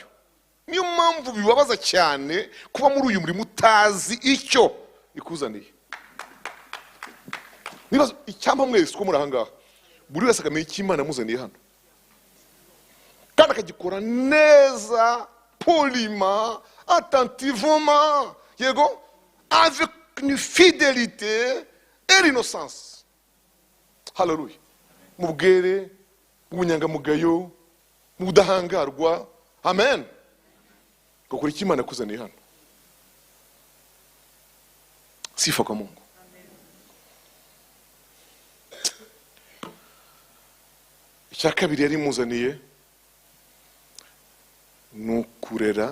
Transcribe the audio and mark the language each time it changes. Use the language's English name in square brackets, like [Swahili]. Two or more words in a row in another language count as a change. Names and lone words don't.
[Kinyarwanda] Niyo mpamvu bibabaza cyane kuba muri uyu murimo utazi icyo ikuzaniye. Nibaza icyampa mwese ko muri ahangaha buri wese akamenya icyo Imana yamuzaniye hano, kandi akagikora neza, [French] poliment, attentivement, [Kinyarwanda] yego, [French] avec une fidélité et l'innocence. [Kinyarwanda] Haleluya. Mu bwere, mu bunyangamugayo, mu budahangarwa. Amen. Gukora icyo Imana yakuzaniye hano. [Swahili] Sifa kwa Mungu. [Kinyarwanda] Icya kabiri yari imuzaniye ni ukurera.